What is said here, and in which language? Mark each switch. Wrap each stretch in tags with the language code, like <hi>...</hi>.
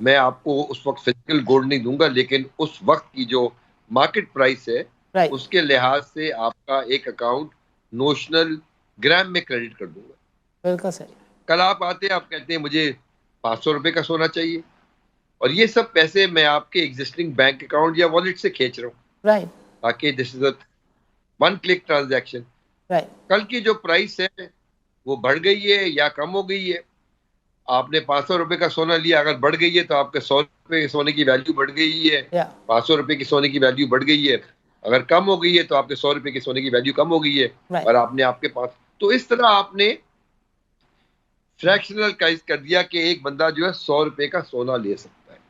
<ur>میں آپ کو اس وقت فزیکل گولڈ نہیں دوں گا، لیکن اس وقت کی جو مارکیٹ پرائس ہے</ur> <en>right</en> <ur>اس کے لحاظ سے آپ کا ایک اکاؤنٹ نوشنل گرام میں کریڈٹ کر دوں گا. بالکل صحیح. کل آپ آتے ہیں، آپ کہتے ہیں مجھے 500 روپے کا سونا چاہیے، اور یہ سب پیسے میں آپ کے ایگزسٹنگ بینک اکاؤنٹ یا والیٹ سے کھینچ رہا ہوں،</ur> <en>Right تاکہ this is a one click transaction. Right</en> <ur>کل کی جو پرائس ہے وہ بڑھ گئی ہے یا کم ہو گئی ہے، آپ نے 500 روپے کا سونا لیا، اگر بڑھ گئی ہے تو آپ کے 100 روپے کے سونے کی ویلیو بڑھ گئی ہے، یا 500 روپے کی سونے کی ویلیو بڑھ گئی ہے. اگر کم ہو گئی ہے تو آپ کے 100 روپے کی سونے کی ویلیو کم ہو گئی ہے،</ur> <en>right</en> <ur>اور آپ نے آپ کے پاس، تو اس طرح آپ نے فریکشنل کر دیا کہ ایک بندہ جو ہے 100 روپے کا سونا لے سکتا ہے.</ur>